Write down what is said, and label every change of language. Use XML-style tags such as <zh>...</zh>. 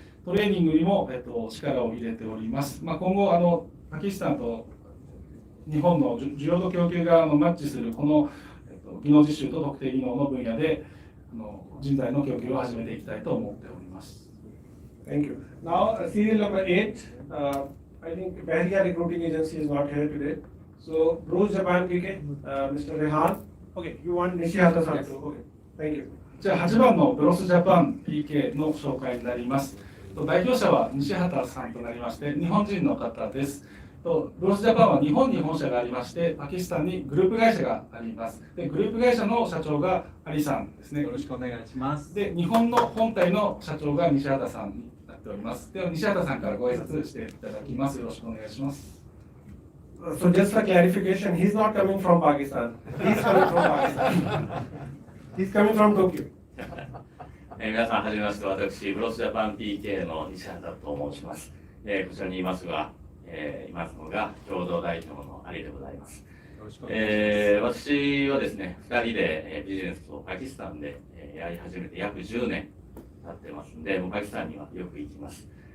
<ja>トレーニングにも、力を入れております。今後パキスタンと日本の需要と供給がマッチするこの技能実習と特定技能の分野で人材の供給を始めていきたいと思っております。</ja> <en>Thank you. Now, serial number 8. I think Bahria Recruiting Agency is not here today. So, Bruce Japan PK, Mr. Rehan. Okay, you want Nishihata-san to? Okay, thank you.</en> <ja>じゃあ8番のブロスジャパン PK の紹介になります。代表者は西畑さんとなりまして、日本人の方です。ブロスジャパンは日本に本社がありまして、パキスタンにグループ会社があります。でグループ会社の社長がアリさんですね。よろしくお願いします。で日本の本体の社長が西畑さんになっております。では西畑さんからご挨拶していただきます。よろしくお願いします。</ja> <en>So just for clarification, he's not coming from Pakistan. He's coming from Pakistan. He's coming from Tokyo.</en> <ja>皆さんはじめまして、私ブロスジャパン PK の西畑と申します。こちらにいますが、いますのが共同代表のアリでございます。私はですね、2人でビジネスをパキスタンでやり始めて約10年経ってますんで、もうパキスタンにはよく行きます。</ja>